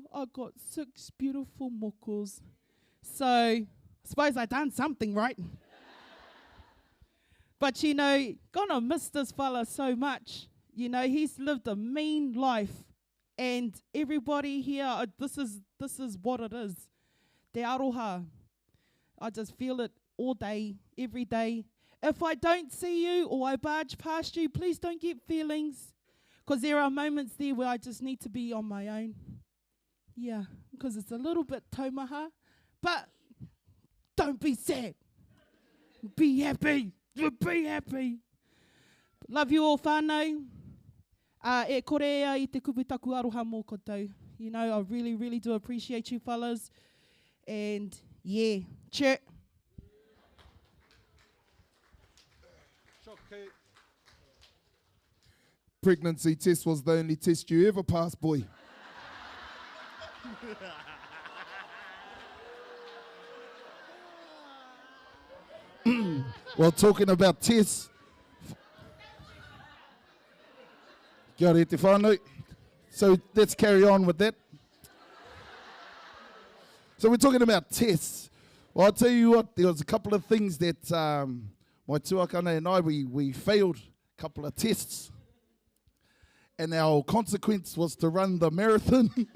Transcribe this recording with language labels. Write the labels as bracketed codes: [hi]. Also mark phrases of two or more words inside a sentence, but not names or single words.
[en] I got 6 beautiful mokos." So I suppose I done something right. But, you know, gonna miss this fella so much. You know, he's lived a mean life. And everybody here, this is what it is. [mi] Te aroha. [en] I just feel it all day, every day. If I don't see you or I barge past you, please don't get feelings. Because there are moments there where I just need to be on my own. Yeah, because it's a little bit taumaha. But don't be sad. Be happy. Be happy. Love you all, whānau. [mi] E korea I te kuputaku aroha mō koutou. [en] You know, I really, really do appreciate you fellas. And yeah, cheer. Pregnancy test was the only test you ever passed, boy. Well, talking about tests, [mi] kia ora te whānau. [en] So let's carry on with that. So we're talking about tests. Well, I'll tell you what, there was a couple of things that my tuakana and I, we failed a couple of tests. And our consequence was to run the marathon.